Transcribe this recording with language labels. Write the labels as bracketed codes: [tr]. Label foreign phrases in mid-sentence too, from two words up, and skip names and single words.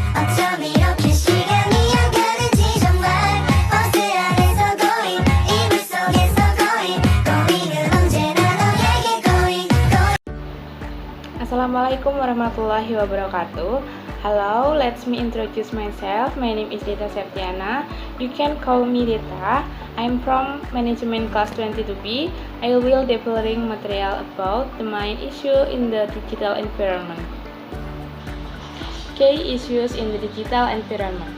[ko] 어쩜 이렇게 시간이 안 가는지 정말 버스 안에서 고잉 이불 속에서 고잉은 언제나 너에게 고잉. [ar] السلام عليكم ورحمة الله وبركاته. [en] Hello, let me introduce myself. My name is Dita Septiana. You can call me Dita. I'm from Management Class 22B. I will developing material about the main issue in the digital environment. Key issues in the digital environment.